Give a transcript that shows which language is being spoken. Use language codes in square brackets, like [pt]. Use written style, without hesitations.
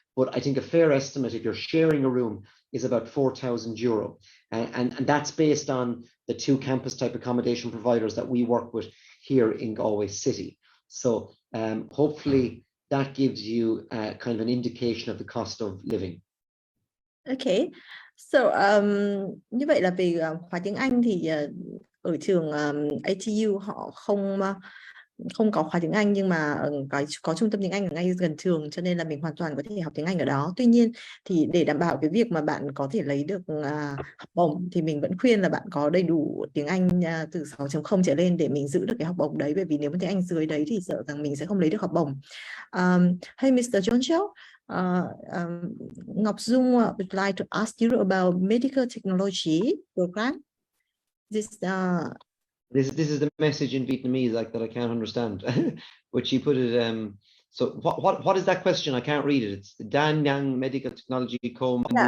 [en] But I think a fair estimate, if you're sharing a room, is about €4,000. And that's based on the two campus type accommodation providers that we work with here in Galway City. So hopefully that gives you kind of an indication of the cost of living. Okay, so [vi] như vậy là về khóa tiếng Anh thì ở trường ATU họ không có khóa tiếng Anh, nhưng mà có trung tâm tiếng Anh ở ngay gần trường, cho nên là mình hoàn toàn có thể học tiếng Anh ở đó. Tuy nhiên thì để đảm bảo cái việc mà bạn có thể lấy được học bổng thì mình vẫn khuyên là bạn có đầy đủ tiếng Anh từ 6.0 trở lên để mình giữ được cái học bổng đấy, bởi vì nếu mà tiếng Anh dưới đấy thì sợ rằng mình sẽ không lấy được học bổng. [en] Hey Mr. John, Ngọc Dung would like to ask you about medical technology program. This is the message in Vietnamese, like, that I can't understand, but she put it. So what is that question? I can't read it. It's the Dan Yang Medical Technology Comb.